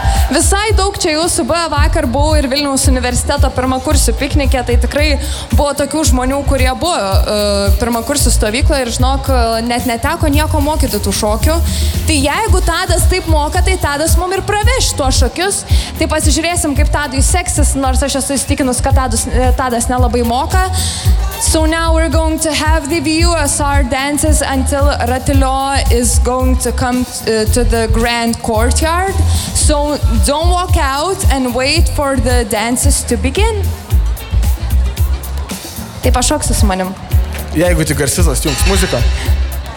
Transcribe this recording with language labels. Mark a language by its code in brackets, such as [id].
[lt] Visai daug čia jūsų buvo, vakar buvau ir Vilniaus universiteto pirmakursių piknike, tai tikrai buvo tokių žmonių, kurie buvo pirmakursių stovykloje ir žinok, net neteko nieko mokyti tų šokių. Tai jeigu Tadas taip moka, tai Tadas mum ir praveš tuos šokius, tai pasižiūrėsim, kaip Tadui seksis, nors aš esu įstikinus, kad Tadas nelabai moka. [en] So now we're going to have the VUSR dances until Ratilio is going to come to the grand courtyard. So don't walk out and wait for the dances to begin. [lt] Tai pašoksiu su manim. Jeigu tik garsizas jums muziką.